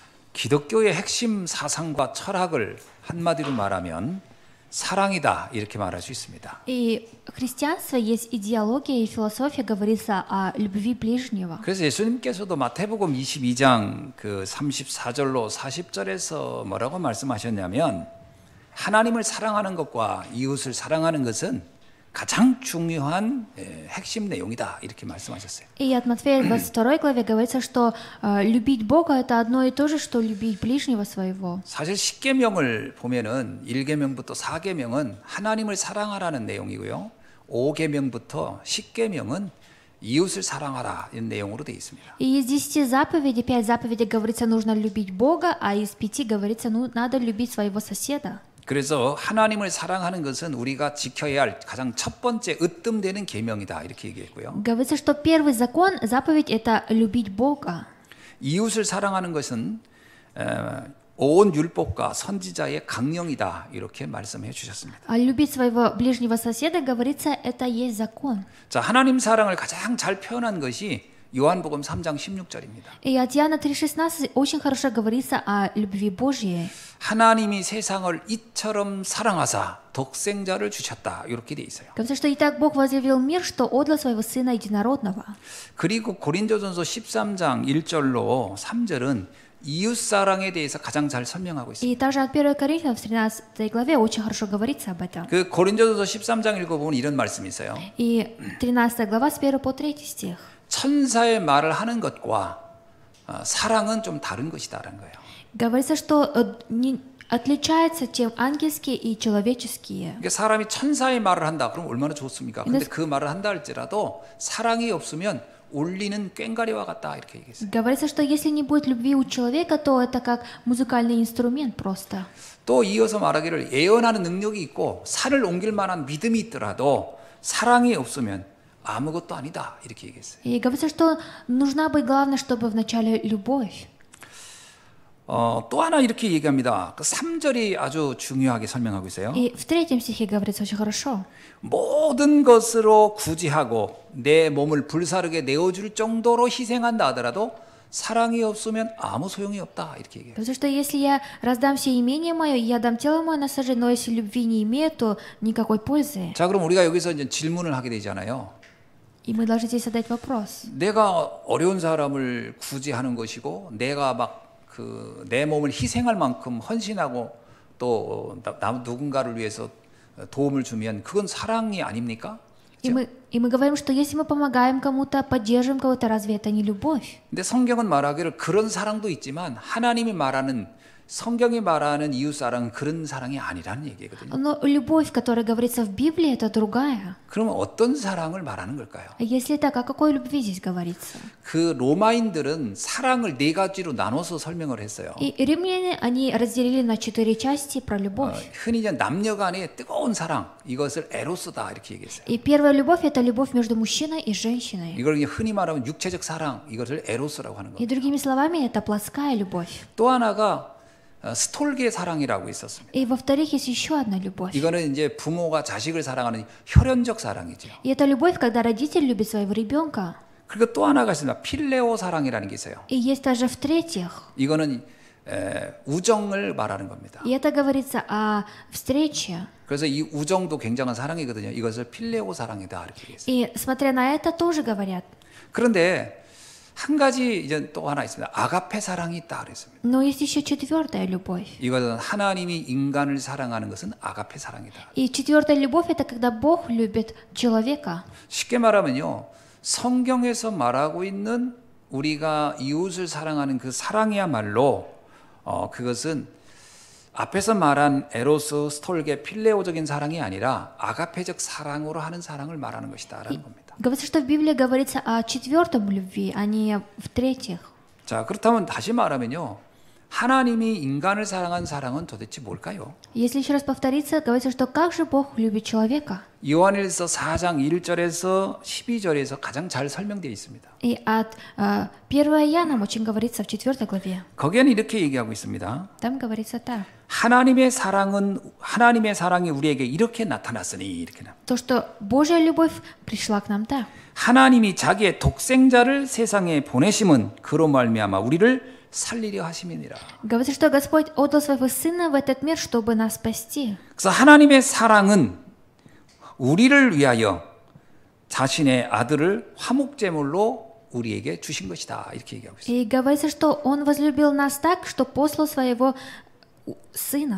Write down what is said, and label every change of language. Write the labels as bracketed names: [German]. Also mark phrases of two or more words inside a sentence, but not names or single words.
[Korean] 기독교의 핵심 사상과 철학을 한마디로 말하면 사랑이다 이렇게 말할 수 있습니다. [Russian] И христианство есть идеология и философия, говорится о любви ближнего. [Korean] 그래서 예수님께서도 마태복음 22장 그 34절로 40절에서 뭐라고 말씀하셨냐면 하나님을 사랑하는 것과 이웃을 사랑하는 것은 가장 중요한 핵심 내용이다 이렇게 말씀하셨어요. [Russian] И от Матфея 22 главе говорится, что любить Бога это одно и то же, что любить ближнего своего. [Korean] 사실 10계명을 보면은 1계명부터 4계명은 하나님을 사랑하라는 내용이고요. 5계명부터 10계명은 이웃을 사랑하라 이런 내용으로 되어 있습니다. [Russian] И из 10 заповедей, 5 заповедей говорится, нужно любить Бога, а из 5 говорится, надо любить своего соседа. [Korean] 그래서 하나님을 사랑하는 것은 우리가 지켜야 할 가장 첫 번째 으뜸되는 계명이다 이렇게 얘기했고요. [Russian] Говорится, что первый закон, заповедь это любить Бога. [Korean] 이웃을 사랑하는 것은 온 율법과 선지자의 강령이다 이렇게 말씀해 주셨습니다. [Russian] А любить своего ближнего соседа, говорится, это есть закон. [Korean] 자, 하나님 사랑을 가장 잘 표현한 것이 요한복음 3장 16절입니다. [Russian] И от Иоанна 3,16 очень хорошо говорится о любви Божьей. [Korean] 하나님이 세상을 이처럼 사랑하사 독생자를 주셨다 이렇게 돼 있어요. [Russian] Говорится, что и так Бог возлюбил мир, что отдал своего Сына Единородного. [Korean] 그리고 고린도전서 13장 1절로 3절은 이웃 사랑에 대해서 가장 잘 설명하고 있습니다. [Russian] И также от 1 Коринфянам в 13 главе очень хорошо говорится об этом. [Korean] 그 고린도전서 13장 읽어보면 이런 말씀이 있어요. [Russian] И 13 глава с 1 по 3 стих. [Korean] 천사의 말을 하는 것과 사랑은 좀 다른 것이다라는 거예요. [Russian] Говорится, что отличается, чем ангельские и человеческие. [Korean] 그러니까 사람이 천사의 말을 한다. 그럼 얼마나 좋습니까? 근데 그 말을 한다 할지라도 사랑이 없으면 울리는 꽹과리와 같다 이렇게 얘기했어요. [Russian] Говорится, что если не будет любви у человека, то это как музыкальный инструмент просто. [Korean] 또 이어서 말하기를 예언하는 능력이 있고 산을 옮길 만한 믿음이 있더라도 사랑이 없으면 아무것도 아니다 이렇게 얘기했어요. [Russian] И говорится, что нужна быть главное, чтобы вначале любовь. [Korean] 또 하나 이렇게 얘기합니다. 그 3절이 아주 중요하게 설명하고 있어요. [Russian] И в 3 стихе говорится очень хорошо. [Korean] 모든 것으로 구제하고 내 몸을 불사르게 내어줄 정도로 희생한다 하더라도 사랑이 없으면 아무 소용이 없다 이렇게 얘기해요. [Russian] Говорится, что если я раздам все имение мое, я дам тело мое на сожжение, но если любви не имею, то никакой пользы. [Korean] 자, 그럼 우리가 여기서 이제 질문을 하게 되잖아요. [Russian] И мы должны здесь задать вопрос. [Korean] 내가 어려운 사람을 구제하는 것이고 내가 막 내 몸을 희생할 만큼 헌신하고 또 누군가를 위해서 도움을 주면 그건 사랑이 아닙니까? [Russian] И мы говорим, что если мы помогаем кому-то, поддерживаем кого-то, разве это не любовь? [Korean] 근데 성경은 말하기를 그런 사랑도 있지만 하나님이 말하는 성경이 말하는 이웃 사랑은 그런 사랑이 아니라는 얘기거든요. [Russian] Но любовь, которая говорится в Библии, это другая. [Korean] 그러면 어떤 사랑을 말하는 걸까요? [Russian] Если так, о какой любви здесь говорится? [Korean] 그 로마인들은 사랑을 네 가지로 나눠서 설명을 했어요. [Russian] И римляне, они разделили на 4 части про любовь. [Korean] 흔히 이제 남녀 간의 뜨거운 사랑, 이것을 에로스다 이렇게 얘기했어요. [Russian] И первая любовь – это любовь между мужчиной и женщиной. [Korean] 이걸 흔히 말하면 육체적 사랑, 이것을 에로스라고 하는 [Russian] И [Korean] 겁니다. [Russian] другими словами, это плотская любовь. [Korean] 또 하나가 스톨게 사랑이라고 있었습니다. [Russian] И во-вторых, есть еще одна любовь. [Korean] 이거는 이제 부모가 자식을 사랑하는 혈연적 사랑이죠. [Russian] И это любовь, когда родитель любит своего ребенка. [Korean] 그리고 또 하나가 있습니다. 필레오 사랑이라는 게 있어요. [Russian] И есть даже в-третьих. [Korean] 이거는 우정을 말하는 겁니다. [Russian] И это говорится о встрече. [Korean] 그래서 이 우정도 굉장한 사랑이거든요. 이것을 필레오 사랑이다 이렇게 얘기했어요. [Russian] И смотря на это, тоже говорят. [Korean] 그런데 한 가지 이제 또 하나 있습니다. 아가페 사랑이 있다 그랬습니다. [Russian] Но есть еще 4-я любовь. [Korean] 이것은 하나님이 인간을 사랑하는 것은 아가페 사랑이다. [Russian] И 4-я любовь – это когда Бог любит человека. [Korean] 쉽게 말하면요. 성경에서 말하고 있는 우리가 이웃을 사랑하는 그 사랑이야말로 그것은 앞에서 말한 에로스, 스톨게, 필레오적인 사랑이 아니라 아가페적 사랑으로 하는 사랑을 말하는 것이다라는 겁니다. [Russian] Говорится, что в Библии говорится о 4-м любви, а не в-третьих. [Korean] 자, 그렇다면 다시 말하면요. 하나님이 인간을 사랑한 사랑은 도대체 뭘까요? [Russian] Если еще раз повториться, говорится, что как же Бог любит человека? [Korean] 요한일서 4장 1절에서 12절에서 가장 잘 설명되어 있습니다. [Russian] И от 1 Иоанна очень говорится в 4 главе. [Korean] 거기에는 이렇게 얘기하고 있습니다. [Russian] Там говорится так. [Korean] 하나님의 사랑이 우리에게 이렇게 나타났으니 이렇게 나. [Russian] То, что Божья любовь пришла к нам так. [Korean] 하나님이 자기의 독생자를 세상에 보내심은 그로 말미암아 우리를 살리려 하심이니라. [Russian] Говорится, что Господь отдал своего Сына в этот мир, чтобы нас спасти. [Korean] 그래서 하나님의 사랑은 우리를 위하여 자신의 아들을 화목제물로 우리에게 주신 것이다. 이렇게 얘기하고 있어요. [Russian] И говорится, что Он возлюбил нас так, что послал своего Сына.